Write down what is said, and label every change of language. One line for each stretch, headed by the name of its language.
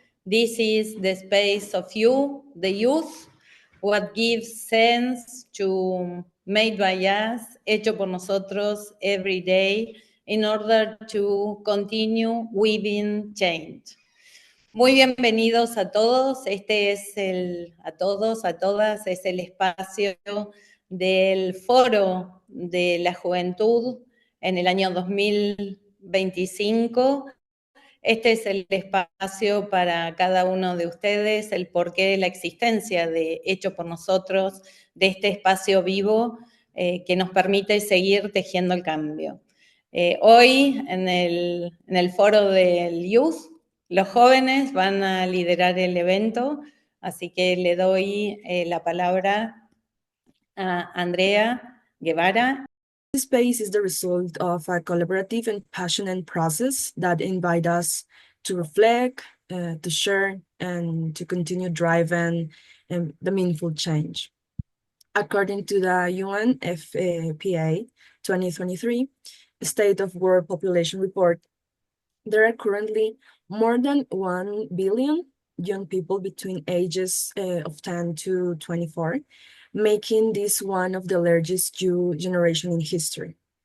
English: This is the space of you, the youth, what gives sense to Made by Us, hecho por nosotros every day, in order to continue weaving change.
Spanish: Muy bienvenidos a todos. Este es a todos, a todas, es el espacio del Foro de la Juventud en el año 2025. Este es el espacio para cada uno de ustedes, el porqué de la existencia de Hecho por Nosotros, de este espacio vivo que nos permite seguir tejiendo el cambio. Hoy, en el Foro del Youth, los jóvenes van a liderar el evento, así que le doy la palabra a Andrea Guevara.
English: This space is the result of a collaborative and passionate process that invite us to reflect, to share, and to continue driving the meaningful change. According to the UNFPA 2023 State of World Population Report, there are currently more than 1 billion young people between ages of 10 to 24, making this one of the largest youth generation in history.